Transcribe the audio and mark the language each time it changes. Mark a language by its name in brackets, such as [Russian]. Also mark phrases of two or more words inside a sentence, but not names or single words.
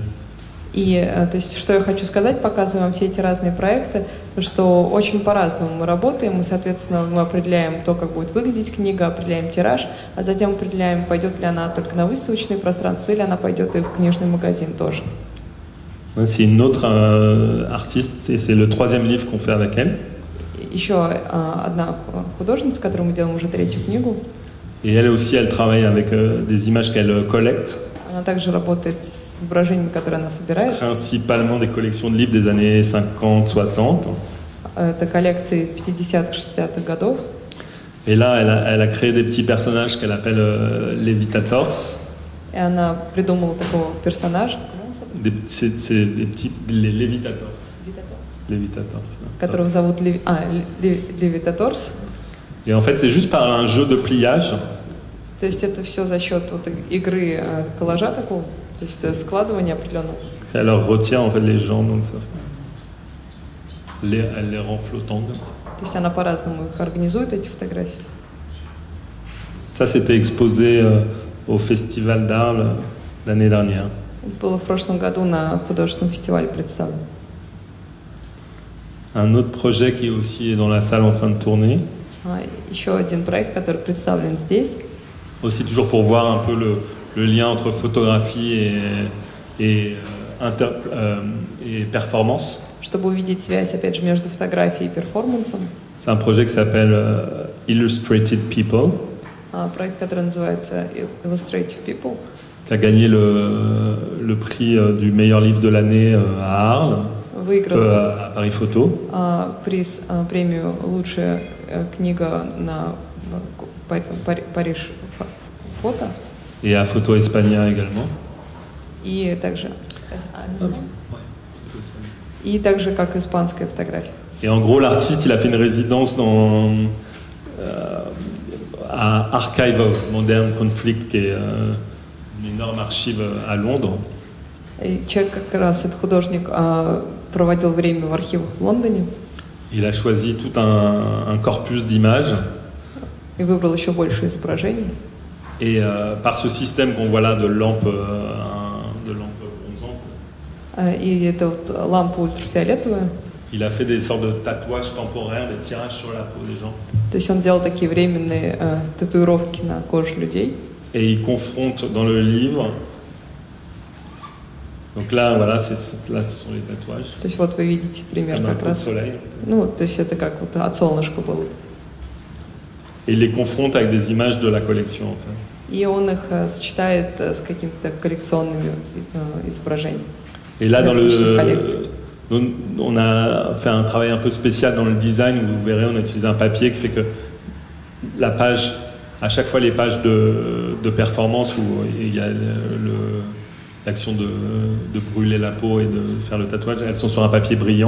[Russian] И, то есть, что я хочу сказать, показывая вам все эти разные проекты, что очень по-разному мы работаем, мы, соответственно, мы определяем то, как будет выглядеть книга, определяем тираж, а затем определяем, пойдет ли она только на выставочное пространство, или она пойдет и в книжный магазин тоже. [French] C'est une autre artiste, c'est le 3e livre qu'on fait avec elle. [Russian] Еще одна художница, с которой мы делаем уже 3-ю книгу. [French] Et elle aussi, elle travaille avec des images qu'elle collecte. [Russian] Она также работает с изображениями, которые она собирает. [French] Principalement des collections de livres des années 50-60. [Russian] Это коллекции 50-х, 60-х годов. [French] Et là, elle a créé des petits personnages qu'elle appelle Levitators. [Russian] И она придумала такого персонажа. [French] C'est des petits les Levitators. Levitators. [Russian] которого зовут Levitators. [French] Et en fait, c'est juste par un jeu de pliage. [Russian] То есть это все за счет вот игры коллажа такого, то есть складывания определенного. [French] Elle leur retient en fait les jambes, donc ça. Elle les rend flottantes. [Russian] То есть она по-разному их организует, эти фотографии. [French] Ça, c'était exposé au Festival d'Art l'année dernière. [Russian] Это было в прошлом году на художественном фестивале представлено. [French] Un autre projet qui aussi est dans la salle en train de tourner. [Russian] Еще один проект, который представлен здесь. [French] Aussi toujours pour voir un peu le lien entre photographie et performance. [Russian] Чтобы увидеть связь, опять же, между фотографией и перформансом. [French] C'est un projet qui s'appelle Illustrated People. [Russian] Проект, который называется Illustrative People. [French] Qui a gagné le prix du meilleur livre de l'année à Arles, à Paris Photo. [Russian] Приз, премию «Лучшая книга на Париж фото». [French] Et à Photo España également. [Russian] И также... И также как испанская фотография. [French] Et en gros, l'artiste, il a fait une résidence à Archive of Modern Conflict, qui est une énorme archive à Londres. [Russian] И человек, как раз этот художник, проводил время в архивах в Лондоне. [French] Il a choisi tout un corpus d'images. [Russian] И выбрал еще больше изображений. [French] Et par ce système qu'on voit là de lampe bronzante. [Russian] И это вот лампа ультрафиолетовая. [French] Il a fait des sortes de tatouages temporaires, des tirages sur la peau des gens. [Russian] То есть он делал такие временные татуировки на коже людей. [French] Et il confronte dans le livre. Donc là, voilà, là, ce sont les tatouages. [Russian] То есть вот вы видите пример как раз. [French] Soleil. [Russian] Ну, то есть это как вот от солнышка было. [French] Et il les confronte avec des images de la collection, en fait. [Russian] И он их сочетает с какими-то коллекционными изображениями. [French] Et là, on a fait un travail un peu spécial dans le design. Vous verrez, on a utilisé un papier qui fait que la page, à chaque fois les pages de performance où il y a l'action de brûler la peau et de faire le tatouage, elles sont sur un papier brillant.